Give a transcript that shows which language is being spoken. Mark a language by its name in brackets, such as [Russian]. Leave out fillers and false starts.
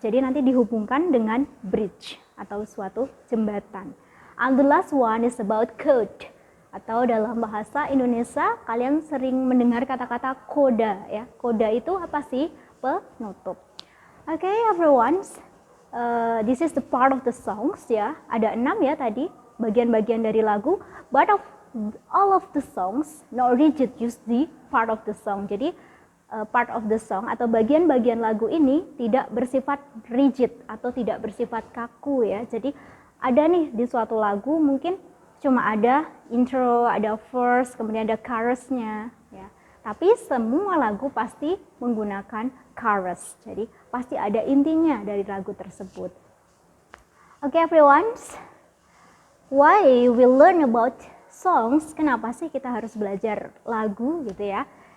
[Indonesian] Jadi nanti dihubungkan dengan bridge atau suatu jembatan. [English] And the last one is about code. [Indonesian] Atau dalam bahasa Indonesia kalian sering mendengar kata-kata koda ya. Koda itu apa sih? Penutup. [English] Okay, everyone. This is the part of the songs ya. [Indonesian] Ada 6 ya tadi bagian-bagian dari lagu. [English] But of all of the songs, no rigid use the part of the song. [Indonesian] Jadi [English] part of the song [Indonesian] atau bagian-bagian lagu ini tidak bersifat rigid atau tidak bersifat kaku ya. Jadi ada nih di suatu lagu mungkin cuma ada intro, ada verse, kemudian ada chorusnya ya. Tapi semua lagu pasti menggunakan chorus. Jadi pasti ada intinya dari lagu tersebut. [English] Okay, everyone. Why we learn about songs? [Indonesian] Kenapa sih kita harus belajar lagu gitu ya?